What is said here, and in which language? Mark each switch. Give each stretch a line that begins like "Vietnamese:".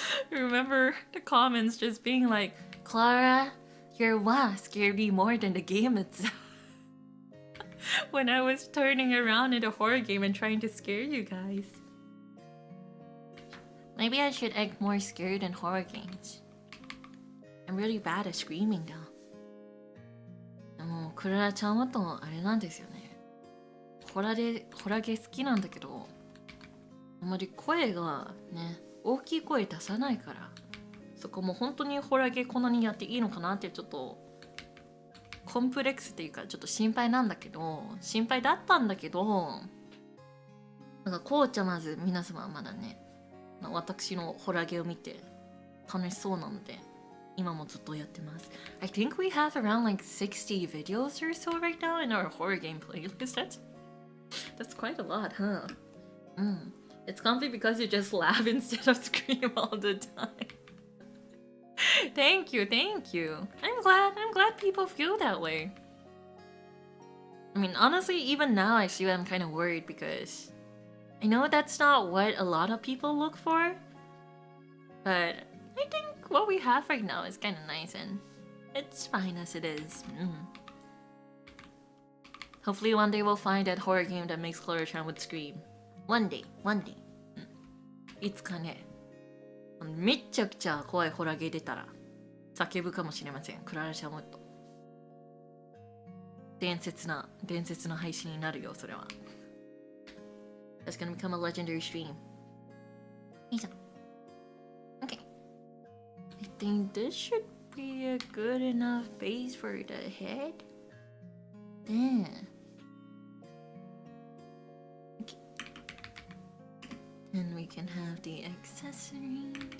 English: Remember the comments just being like, Klara, your wa scared me more than the game itself. When I was turning around in a horror game and trying to scare you guys. Maybe I should act more scared in horror games. I'm really bad at screaming though.
Japanese: でもクララちゃんはとあれなんですよね。ホラゲ好きなんだけど、あんまり声がね、大きい声出さないから、そこも本当にホラゲこんなにやっていいのかなってちょっとコンプレックスっていうかちょっと心配なんだけど、心配だったんだけど、なんかこうちゃまず皆様はまだね、私のホラゲを見て楽しそうなので、今もずっとやってます。
English: I think we have around like 60 videos or so right now in our horror game playlist. That's quite a lot, huh? It's comfy because you just laugh instead of scream all the time. Thank you, thank you. I'm glad people feel that way. I mean, honestly, even now I see I'm kind of worried because I know that's not what a lot of people look for, but I think what we have right now is kind of nice and it's fine as it is. Hopefully one day we'll find that horror game that makes Klara Charmwood scream. One day.
Japanese: いつかね、めっちゃくちゃ怖いホラーゲー出たら叫ぶかもしれません。クララ・シャモット。伝説の配信になるよ、それは。
English: That's gonna become a legendary stream.
Japanese: いいじゃん。
English: Okay. I think this should be a good enough base for the head. Then. Okay. Then we can have the accessories.